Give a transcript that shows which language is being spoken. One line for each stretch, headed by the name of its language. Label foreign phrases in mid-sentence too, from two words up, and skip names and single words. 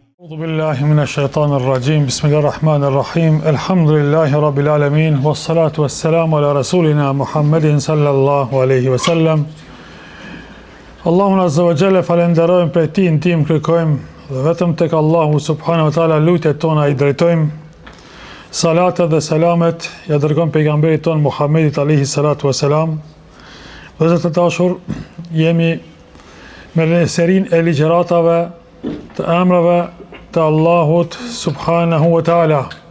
Arabic: أعوذ بالله من الشيطان الرجيم بسم الله الرحمن الرحيم الحمد لله رب العالمين والصلاة والسلام على رسولنا محمد صلى الله عليه وسلم.
Albanian: Allahun
Arabic: عز وجل
Albanian: falenderojmë për ti në tim kërkojmë dhe vetëm tek Allahu
Arabic: سبحانه وتعالى
Albanian: lutjet tona I drejtojmë. Salatet dhe selamet ja dërgojmë pejgamberit ton Muhammedit
Arabic: عليه الصلاة والسلام.
Albanian: Dhe të dashur, jemi me serin e ligjëratave të emrave të Allahut
Arabic: سبحانه وتعالى.